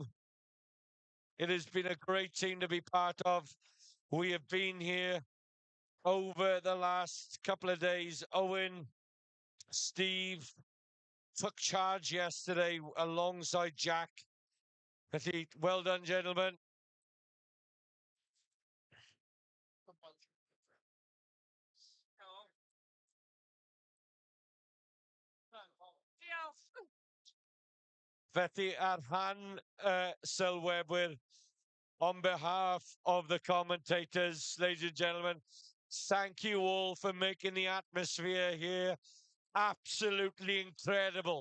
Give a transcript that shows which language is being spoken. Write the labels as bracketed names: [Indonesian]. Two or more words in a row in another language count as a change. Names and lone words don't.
[English] It has been a great team to be part of. We have been here over the last couple of days. Owen, Steve took charge yesterday alongside Jack. Well done, gentlemen. [Welsh] Felly, ar rhan sylwebwyr, [English] on behalf of the commentators, ladies and gentlemen, thank you all for making the atmosphere here absolutely incredible.